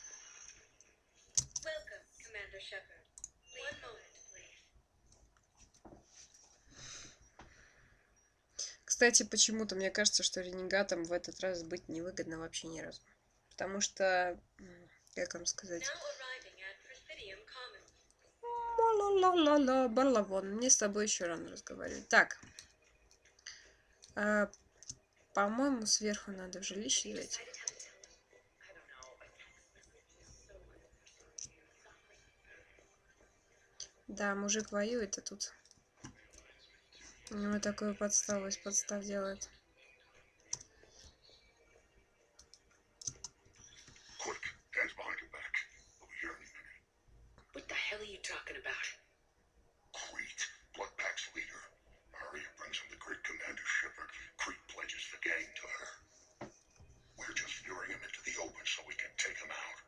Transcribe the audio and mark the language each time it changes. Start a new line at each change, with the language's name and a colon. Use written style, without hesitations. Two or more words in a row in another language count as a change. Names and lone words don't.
Russian: Кстати, почему-то мне кажется, что ренегатам в этот раз быть невыгодно вообще ни разу. Потому что, как вам сказать... Ла-ла-ла-ла-ла, Барлавон, мне с тобой еще рано разговаривать. Так. По-моему, сверху надо в жилище зайти. Да, мужик воюет, а тут... У него такую подставу из подстав делает.
English: What the hell are you talking about? Crete, Bloodpack's leader. Aria brings him the great commander Shepard. Crete pledges the gang to her. We're just luring him into the open so we can take him out.